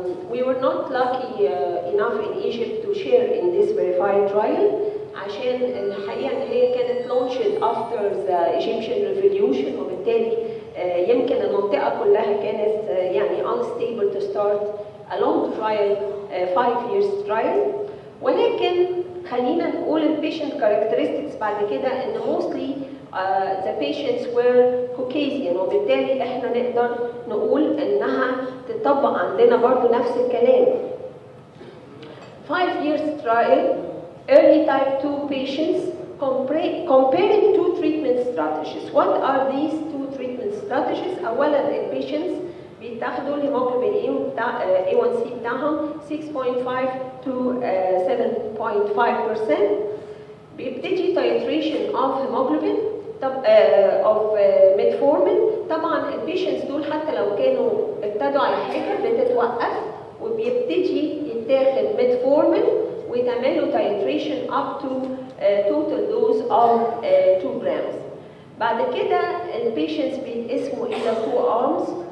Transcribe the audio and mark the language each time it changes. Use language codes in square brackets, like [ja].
[en] We were not lucky enough in Egypt to share in this verified trial [ar] عشان الحقيقة ان هي كانت [en] launched after the Egyptian revolution، [ar] وبالتالي يمكن المنطقة كلها كانت يعني [en] unstable to start a long trial 5 years trial. [ar] ولكن خلينا نقول البيشنت characteristics بعد كده ان [en] mostly the patients were Caucasian، [ar] وبالتالي احنا نقدر نقول انها تطبق عندنا برضو نفس الكلام. [en] 5 years trial early type 2 patients comparing two treatment strategies. What are these two treatment strategies? [ar] اولا البيشنتس بيتاخدوا الهيموجلوبين A1C بتاعهم 6.5 to 7.5%. بيبتدي [en] titration of hemoglobin of metformin. [ar] طبعا البيشنتس دول حتى لو كانوا ابتدوا على حاجه بتتوقف وبيبتدي يتاخد metformin ويتعملوا [en] titration up to total dose of 2 grams. [ar] بعد كده البيشنتس بيتقسموا الى [en] 2 arms.